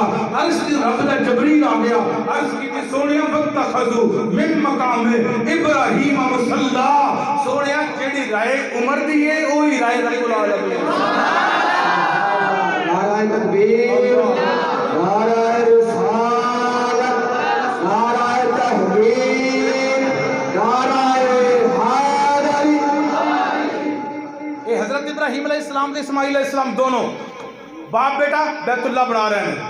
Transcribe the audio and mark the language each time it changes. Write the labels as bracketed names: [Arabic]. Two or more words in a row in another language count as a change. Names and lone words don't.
[Punjabi] عرش دی رب دا جبریل آ گیا، عرش کی سوہنیا [Arabic] واتخذوا من مقام إبراهيم مصلى, [Punjabi] سوہنیا جیہڑی رائے عمر دی ہے اوہی رائے [Arabic] رب العالمين. [Urdu] نعرۂ تکبیر، نعرۂ رسالت، نعرۂ تحمید، نعرۂ حیدری. یہ حضرت ابراہیم علیہ السلام تے اسماعیل علیہ السلام دونوں باپ بیٹا بیت اللہ بنا رہے ہیں.